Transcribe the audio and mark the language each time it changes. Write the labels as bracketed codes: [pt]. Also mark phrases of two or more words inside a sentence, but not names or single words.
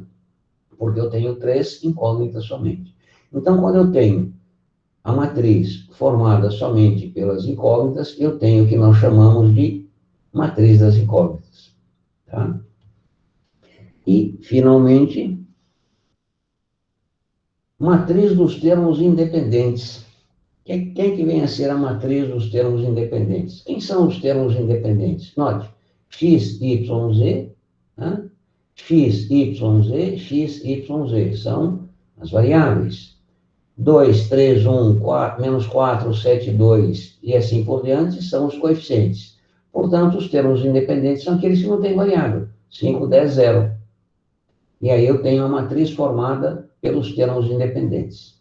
[pt] Porque eu tenho 3 incógnitas somente. Então, quando eu tenho a matriz formada somente pelas incógnitas, eu tenho o que nós chamamos de matriz das incógnitas. Tá? E, finalmente, matriz dos termos independentes. Quem que vem a ser a matriz dos termos independentes? Quem são os termos independentes? Note, x, y, z, né? X, y, z, x, y, z. São as variáveis. 2, 3, 1, 4, menos 4, 7, 2 e assim por diante são os coeficientes. Portanto, os termos independentes são aqueles que não têm variável. 5, 10, 0. E aí eu tenho a matriz formada pelos termos independentes.